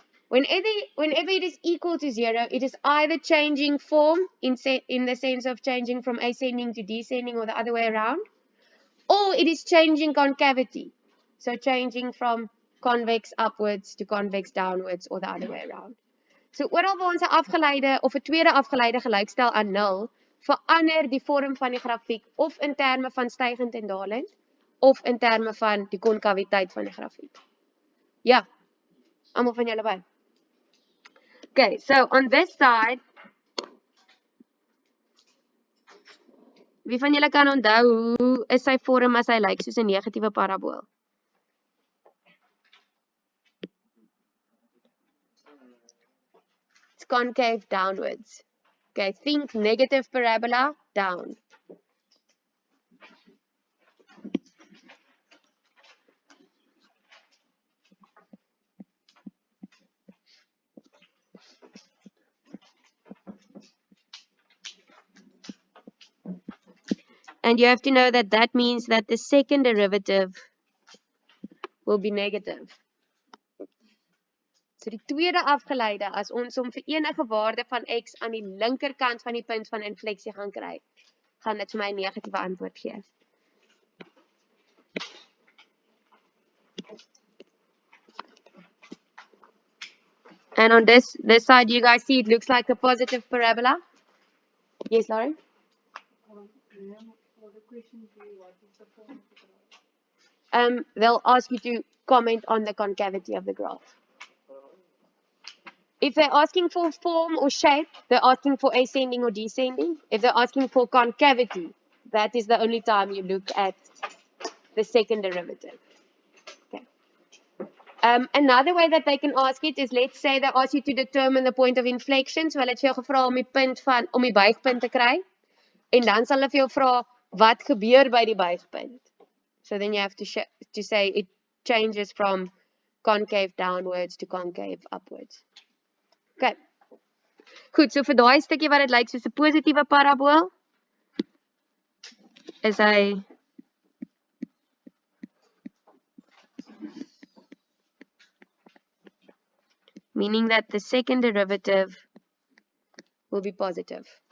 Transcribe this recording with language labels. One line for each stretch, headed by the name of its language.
English: Whenever it is equal to 0, it is either changing form in the sense of changing from ascending to descending or the other way around, or it is changing concavity. So changing from convex upwards to convex downwards or the other way around.
Afrikaans: So oral waar ons 'n afgeleide of 'n tweede afgeleide gelykstel aan 0, verander die vorm van die grafiek of in terme van stygend en dalend of in terme van die konkaviteit van die grafiek. Ja. Almal van julle by.
English: Okay, so on this side,
Afrikaans: wie van julle kan onthou hoe is sy vorm as hy lyk soos 'n negatiewe parabool?
English: It's concave downwards. Okay, think negative parabola down. And you have to know that that means that the second derivative will be negative.
Afrikaans: So die tweede afgeleide, as ons hom vir enige waarde van x aan die linkerkant van die punt van infleksie gaan kry, gaan dit vir my 'n negatiewe antwoord gee.
English: And on this side, you guys see it looks like a positive parabola. Yes, Lauren? They'll ask you to comment on the concavity of the graph. If they're asking for form or shape, they're asking for ascending or descending. If they're asking for concavity, that is the only time you look at the second derivative. Okay. Another way that they can ask it is, let's say they ask you to determine the point of inflection.
Afrikaans: So hulle het vir jou gevra om die buigpunt te kry. En dan sal hulle vir jou vra wat gebeur by die buigpunt.
English: So then you have to say it changes from concave downwards to concave upwards.
Afrikaans: Okay. Goed, so vir daai stukkie wat dit lyk soos 'n positiewe parabool, is hy
English: meaning that the second derivative will be positive.